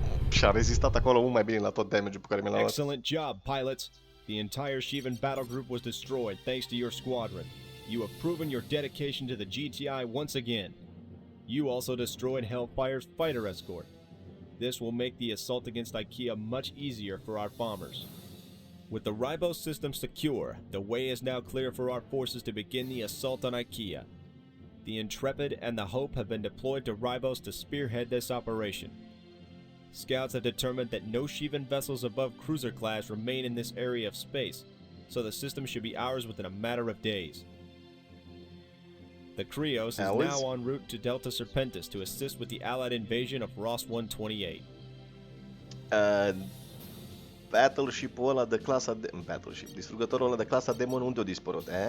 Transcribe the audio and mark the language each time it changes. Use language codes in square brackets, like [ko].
[ro] Și a rezistat acolo mult mai bine la tot damage-ul pe care mi l-a luat. [en] Excellent job, pilots! The entire Shivan battle group was destroyed thanks to your squadron. You have proven your dedication to the GTI once again. You also destroyed Hellfire's fighter escort. This will make the assault against IKEA much easier for our bombers. With the Ribos system secure, the way is now clear for our forces to begin the assault on IKEA. The Intrepid and the Hope have been deployed to Ribos to spearhead this operation. Scouts have determined that no Shivan vessels above cruiser class remain in this area of space, so the system should be ours within a matter of days. The Krios is now en route to Delta Serpentis to assist with the Allied invasion of Ross 128. [ro] Battleship-ul ăla de clasa distrugătorul ăla de clasa Demon unde a dispărut?